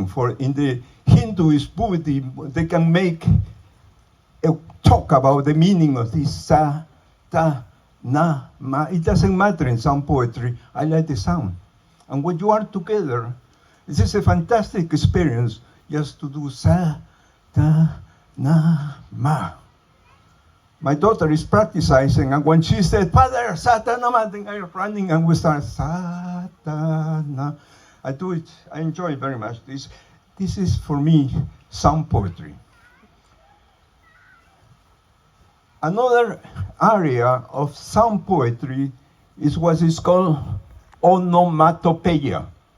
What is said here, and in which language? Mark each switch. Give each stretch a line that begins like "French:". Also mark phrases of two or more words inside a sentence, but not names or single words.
English: For in the Hinduist Buddhism, they can make a talk about the meaning of this Satanama.
Sanskrit: na, ma.
English: It doesn't matter in some poetry. I like the sound. And when you are together, this is a fantastic experience just to do
Sanskrit: sa, ta, na, ma.
English: My daughter is practicing, and when she said, Father,
Sanskrit: sa, ta, na, ma,
English: then I'm running and we start
Sanskrit: sa, ta, na.
English: I do it, I enjoy very much this. This is, for me, sound poetry. Another area of sound poetry is what is called onomatopoeia.